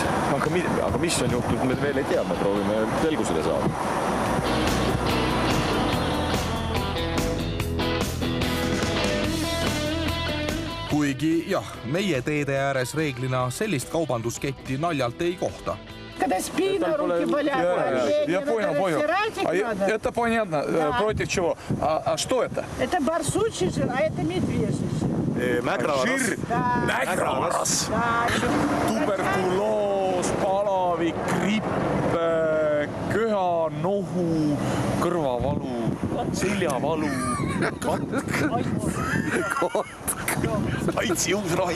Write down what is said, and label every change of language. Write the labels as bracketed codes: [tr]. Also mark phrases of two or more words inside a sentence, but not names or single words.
[et] Aga mis on juhtunud, me veel ei tea, me proovime selgusele saada. Kuigi jah, meie teede ääres reeglina sellist kaubandusketti naljalt ei kohta. [ru] Когда спина, руки болят. Я понял. Это понятно. Против чего? А что это? Это барсучий жир, а это медвежий жир. Жир? [et] Mägravas. Tuberkuloos, palavik, gripp, köha, nohu, kõrvavalu, seljavalu, aitsi uus rahi.